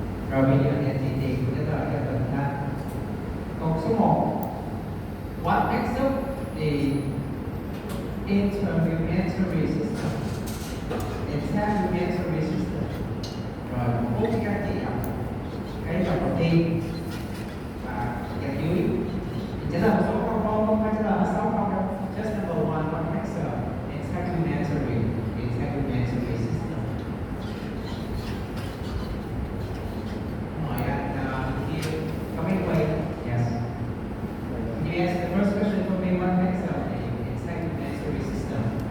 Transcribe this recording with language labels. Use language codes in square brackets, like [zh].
[vi] Rồi bây giờ anh chị tìm cái lời cho mình ha. Câu số 1. [en] What makes up the integumentary system? Integumentary system. [vi] Rồi bố các chị đọc cái dòng đầu tiên và dòng dưới. Mình trả lời một số câu không phải trả lời hết 6 câu đâu. [en] Just number 1, what makes up integumentary system? [vi] Hỏi anh [en] here, come in wait. Yes. Can you answer the first question for me? What makes up the integumentary system?